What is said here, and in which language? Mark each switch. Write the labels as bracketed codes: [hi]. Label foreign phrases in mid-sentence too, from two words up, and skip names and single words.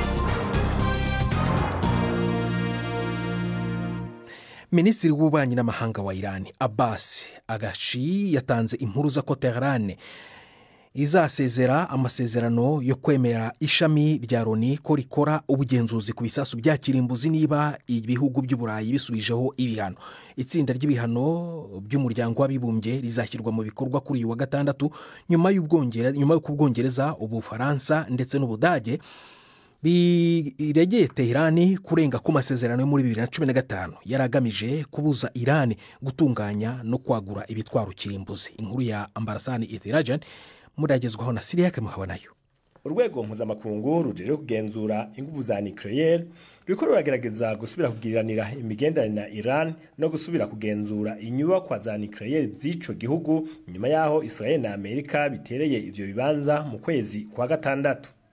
[rw] Minisitiri w'ububanyi n'amahanga wa Iran Abbas Araghchi yatanze impuruza ko Tehran izasezera amasezerano yo kwemera ishami rya Loni ko rikora ubugenzuzi ku bisasu bya kirimbuzi niba ibihugu by'Uburayi bisubijeho ibihano. Itsinda ry'ibihano by'umuryango w'abibumbye rizashyirwa mu bikorwa kuri uyu wa gatandatu nyuma y'Ubwongereza, Ubufaransa ndetse n'Ubudage biregeye Tehran kurenga ku masezerano yo muri 2015 yaragamije kubuza Iran gutunganya no kwagura ibitwaro kirimbuzi. Inkuru ya Ambarasani Ethirajan muragezwaho na Siriake Muhabanayo. [rn] Urwego mpuzamakungu rujeje kugenzura ingufu za nucleaire ruriko ruragerageza gusubira kugiriranira imigenderanire na Iran no gusubira kugenzura inyubakwa za nucleaire z'ico gihugu nyuma yaho Israel na Amerika bitereye ivyo bibanza mu kwezi kwa gatandatu.